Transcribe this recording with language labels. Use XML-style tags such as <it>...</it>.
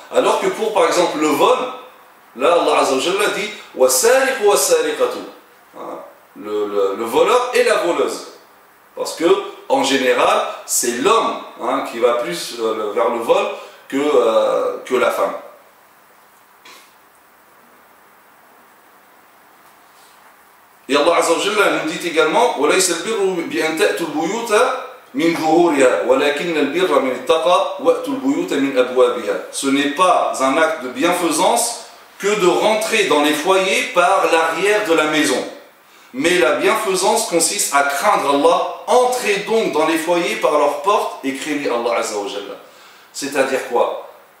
<fr>Alors que pour par exemple le vol, là Allah Azza wa Jalla dit wasariqu wasariqatu, le voleur et la voleuse. Parce que en général, c'est l'homme qui va plus vers le vol que la femme. Et Allah Azza wa Jalla nous dit également</fr> <ar>وَلَيْسَ الْبِرُّ بِأَنْ تَأْتُوا الْبُيُوتَ مِنْ ظُهُورِهَا وَلَكِنَّ الْبِرَّ مِنِ التَّقَى وَأْتُوا الْبُيُوتَ مِنْ أَبْوَابِهَا.</ar> <fr>Ce n'est pas un acte de bienfaisance que de rentrer dans les foyers par l'arrière de la maison. Mais la bienfaisance consiste à craindre Allah. Entrez donc dans les foyers par leurs portes et craignez Allah Azza wa Jalla. C'est-à-dire quoi?</fr>